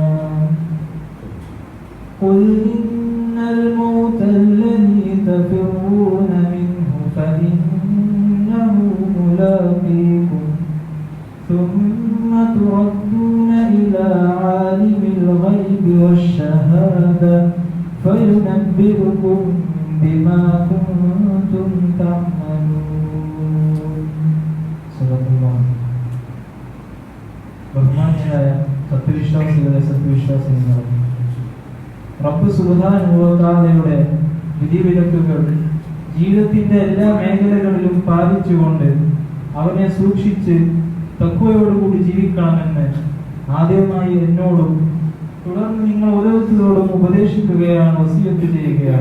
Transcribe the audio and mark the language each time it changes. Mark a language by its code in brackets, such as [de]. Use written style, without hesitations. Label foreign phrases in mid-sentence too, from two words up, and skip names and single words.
[ar] قل إن الموت الذي تفرون منه فإنه ملاقيكم ثم تردون إلى عالم الغيب والشهادة فينبئكم بما كنتم تعملون. [ml] സുബ്ഹാനല്ലാഹ്. ബഹുമാന്യരായ സത്യവിശ്വാസികളെ സത്യവിശ്വാസിനികളെ, റബ്ബ് [ar] سبحانه وتعالى [ml] വിധിവിലക്കുകൾ ജീവിതത്തിന്റെ എല്ലാ മേഖലകളിലും പാലിച്ചുകൊണ്ട് അവനെ സൂക്ഷിച്ച് തഖ്വയോടുകൂടി ജീവിക്കണമെന്ന് ആദ്യമായി എന്നോടും തുടർന്ന് നിങ്ങൾ ഓരോരുത്തരോടും ഉപദേശിക്കുകയാണ്, വസിയത്ത് ചെയ്യുകയാണ്.